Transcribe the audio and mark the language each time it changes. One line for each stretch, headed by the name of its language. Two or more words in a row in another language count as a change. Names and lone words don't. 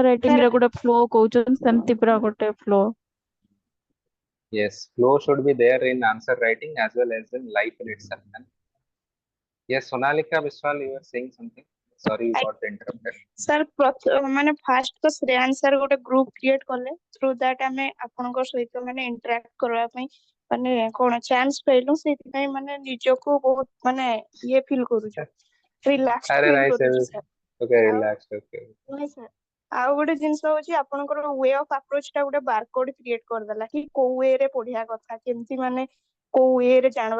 English: answer writing
Odia: ରେ ଗୋଟେ ଫ୍ଲୋ କହୁଛନ୍ତି ସେମିତି ପୁରା ଗୋଟେ ଫ୍ଲୋ।
English: Yes, flow should be there in answer writing as well as in life in itself. Yes, Sonalika Biswal, you were saying something. Sorry, you got interrupted.
Odia: sir ମାନେ ଫାଷ୍ଟ ତ ଶ୍ରେୟାଂଶ sir ଗୋଟେ
English: group create
Odia: କଲେ
English: through that
Odia: ଆମେ ଆପଣଙ୍କ ସହିତ ମାନେ interact କରିବା ପାଇଁ ମାନେ କଣ ଚାନ୍ସ ପାଇଲୁ ସେଇଥିପାଇଁ ମାନେ ନିଜକୁ ବହୁତ ମାନେ ଇଏ ଫିଲ୍ କରୁଛୁ ରିଲାକ୍ସ
English: Are
Odia: ଫିଲ୍
English: nice.
Odia: କରୁଛୁ sir।
English: Okay,
Odia: ଆଉ
English: relaxed. Okay.
Odia: ନାଇଁ sir ଆଉ ଗୋଟେ ଜିନିଷ ହଉଛି ଆପଣଙ୍କର
English: way of approach
Odia: ଟା ଗୋଟେ
English: barcode create
Odia: କରିଦେଲା କି କୋଉ ୱେ ରେ ପଢିବା କଥା କେମିତି ମାନେ କୋଉ ୱେ ରେ ଜାଣିବା